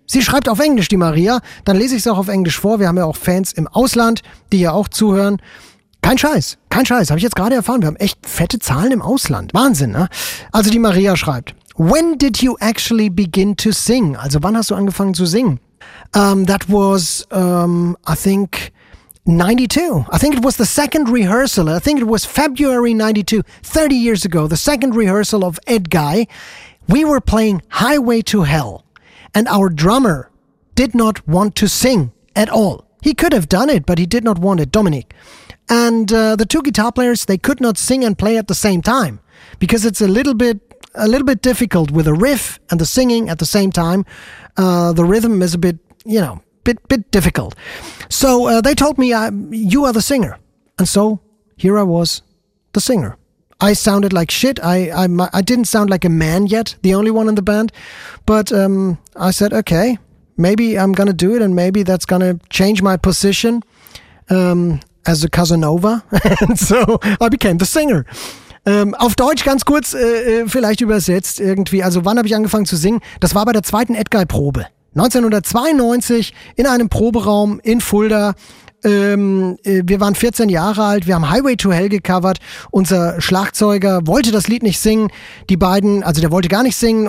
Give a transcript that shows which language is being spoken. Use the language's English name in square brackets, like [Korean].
[German] Sie schreibt auf Englisch, die Maria. Dann lese ich es auch auf Englisch vor. Wir haben ja auch Fans im Ausland, die ja auch zuhören. Kein Scheiß. Habe ich jetzt gerade erfahren. Wir haben echt fette Zahlen im Ausland. Wahnsinn, ne? Also die Maria schreibt, [English] when did you actually begin to sing? [German] Also wann hast du angefangen zu singen? [English] That was, I think, 92. I think it was the second rehearsal. I think it was February 92, 30 years ago, the second rehearsal of Ed Guy. We were playing Highway to Hell and our drummer did not want to sing at all. He could have done it, but he did not want it, Dominic. And the two guitar players, they could not sing and play at the same time because it's a little bit difficult with the riff and the singing at the same time. The rhythm is a bit, you know, bit difficult. So they told me, you are the singer. And so here I was, the singer. I sounded like shit. I didn't sound like a man yet, the only one in the band. But I said, okay, maybe I'm gonna do it and maybe that's gonna change my position as a Casanova. And so I became the singer. [German] Auf Deutsch ganz kurz, vielleicht übersetzt irgendwie. Also wann habe ich angefangen zu singen? Das war bei der zweiten Edguy-Probe. 1992 in einem Proberaum in Fulda. Wir waren 14 Jahre alt, wir haben Highway to Hell gecovert. Unser Schlagzeuger wollte das Lied nicht singen. Der wollte gar nicht singen.